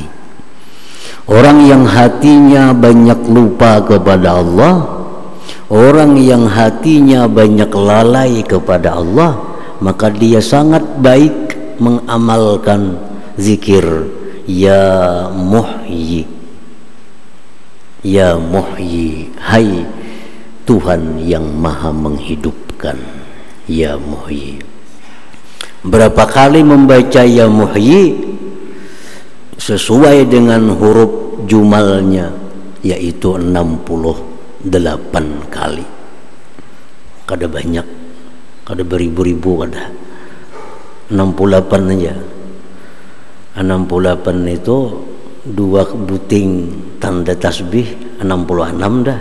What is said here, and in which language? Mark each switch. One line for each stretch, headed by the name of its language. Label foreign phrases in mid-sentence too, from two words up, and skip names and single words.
Indonesian: Orang yang hatinya banyak lupa kepada Allah, orang yang hatinya banyak lalai kepada Allah, maka dia sangat baik mengamalkan zikir
Arabic: ya muhyi, ya muhyi,
Indonesian: hai Tuhan yang maha menghidupkan,
Arabic: ya muhyi.
Indonesian: Berapa kali membaca
Arabic: ya muhyi
Indonesian: sesuai dengan huruf jumalnya, yaitu 68 kali.
Banjar: Kada banyak, kada beribu-ribu, kada 68 aja.
Indonesian: 68 itu 2 buting tanda tasbih, 66 dah.